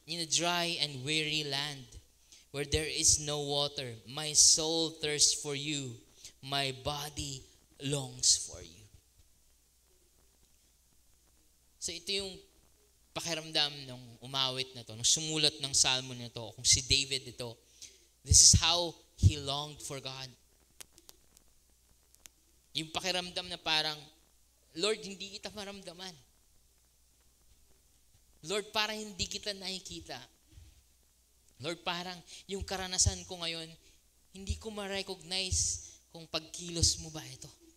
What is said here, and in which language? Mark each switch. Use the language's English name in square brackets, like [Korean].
[English] In a dry and weary land, where there is no water, my soul thirsts for you, my body longs for you. [Filipino] So ito yung pakiramdam ng umawit na to, ng sumulat ng salmo na to, kung si David ito. [English] This is how he longed for God. [Filipino] Yung pakiramdam na parang, Lord, hindi kita maramdaman. Lord, parang hindi kita nakikita. Lord, parang yung karanasan ko ngayon, hindi ko ma-recognize kung pagkilos mo ba ito.